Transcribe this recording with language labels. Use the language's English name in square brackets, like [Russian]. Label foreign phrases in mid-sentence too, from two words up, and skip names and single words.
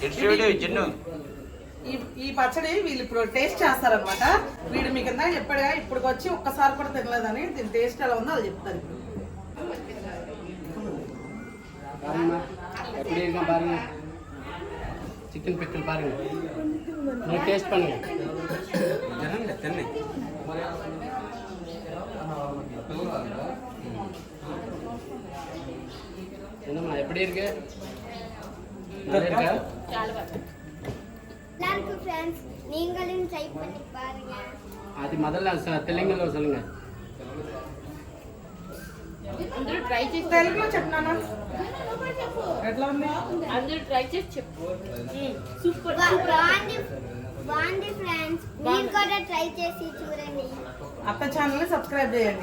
[Telugu] ఈ పచ్చడి వీళ్ళు ఇప్పుడు టేస్ట్ చేస్తారనమాట. వీడు మీకు ఇందాక చెప్పాడుగా, ఇప్పుడు వచ్చి ఒక్కసారి కూడా తినలేదని. దీని టేస్ట్ ఎలా ఉందో అది చెప్తారు ఇప్పుడు. చికెన్ పిక్కలు పారుங்க. [Tamil] టేస్ట్ பண்ணுங்க. என்னம்மா எப்படி இருக்கு? நல்லா இருக்கா? எல்லாருக்கும் फ्रेंड्स நீங்களும் ட்ரை பண்ணி பாருங்க. அது முதல்ல தெலுங்குல சொல்லுங்க. [Telugu] అందరూ ట్రై చేసి తెలుగులో చెప్పనా? ఎట్లా ఉంది? అందరూ ట్రై చేసి చెప్పు. సూపర్ బాగుంది ఫ్రెండ్స్, మీరు కూడా ట్రై చేసి చూడండి. అత్త ఛానల్ సబ్స్క్రైబ్ చేయండి.